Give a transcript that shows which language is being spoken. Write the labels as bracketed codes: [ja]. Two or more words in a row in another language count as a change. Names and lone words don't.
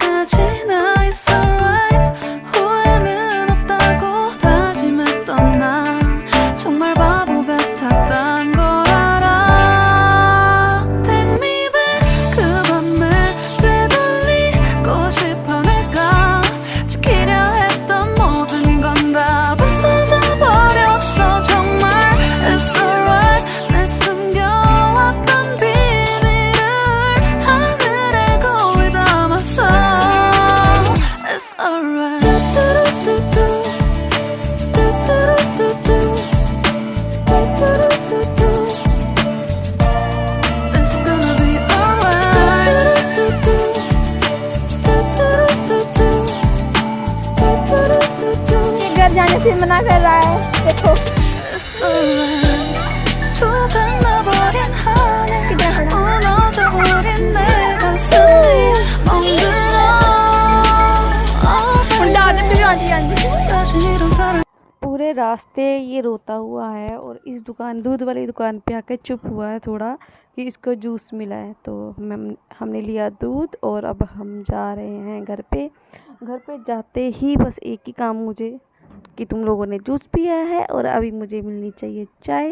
[ko] 지나 [en] It's alright [ko] 후회는 없다고 다짐했던 나 정말 바보 같았단 걸 알아 [en] Take me back [ko] 그 밤을 되돌리고 싶어 내가 지키려 했던 모든 건 다 부서져 버렸어 정말 [en] It's alright [ko] 내 숨겨왔던 비밀을 하늘에 거울 담았어 [en] It's alright It's gonna be alright [hi] ये घर जाने से मना कर रहा है देखो [en] It's alright [ko] 조각나버린 하늘 무너져버린 내 가슴이 멍들어 [hi] मुंडा आदमी भी आती जाती [ko] 다시 이런 사랑 [hi] पूरे रास्ते ये रोता हुआ है और इस दुकान दूध वाली दुकान पे आके चुप हुआ है थोड़ा कि इसको जूस मिला है। तो हमने लिया दूध और अब हम जा रहे हैं घर पे। घर पे जाते ही बस एक ही काम मुझे कि तुम लोगों ने जूस पिया है और अभी मुझे मिलनी चाहिए चाय।